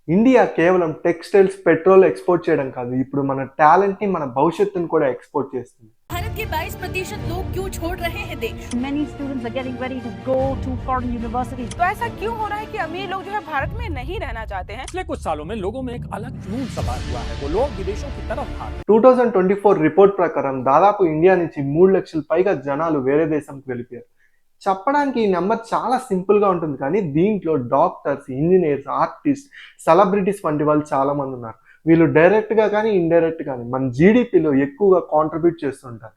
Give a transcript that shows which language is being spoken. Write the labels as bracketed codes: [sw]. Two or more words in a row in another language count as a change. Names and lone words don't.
[te] ఇండియా కేవలం టెక్స్టైల్స్, పెట్రోల్ ఎక్స్‌పోర్ట్ చేయడం కాదు. ఇప్పుడు మన టాలెంట్‌ని, మన భవిష్యత్తుని కూడా ఎక్స్‌పోర్ట్ చేస్తుంది. [hi] भारत के 22% लोग क्यों छोड़ रहे हैं देश? [en] Many students are getting ready to go to foreign universities. [hi] तो ऐसा क्यों हो रहा है कि अमीर लोग जो है भारत में नहीं रहना चाहते हैं? पिछले कुछ सालों में लोगों में एक अलग जुनून सवार हुआ है। वो लोग विदेशों की तरफ भाग [te] 2024 రిపోర్ట్ ప్రకారం దాదాపు ఇండియా నుంచి 3 లక్షల పైగా జనాలు వేరే దేశంకి వెళ్ళిపోయారు. చెప్పడానికి ఈ నెంబర్ చాలా సింపుల్‌గా ఉంటుంది కానీ దీంట్లో డాక్టర్స్, ఇంజినీర్స్, ఆర్టిస్ట్, సెలబ్రిటీస్ వంటి వాళ్ళు చాలా మంది ఉన్నారు. వీళ్ళు డైరెక్ట్‌గా కానీ, ఇండైరెక్ట్ గాని మన జీడీపీలో ఎక్కువగా కాంట్రిబ్యూట్ చేస్తుంటారు.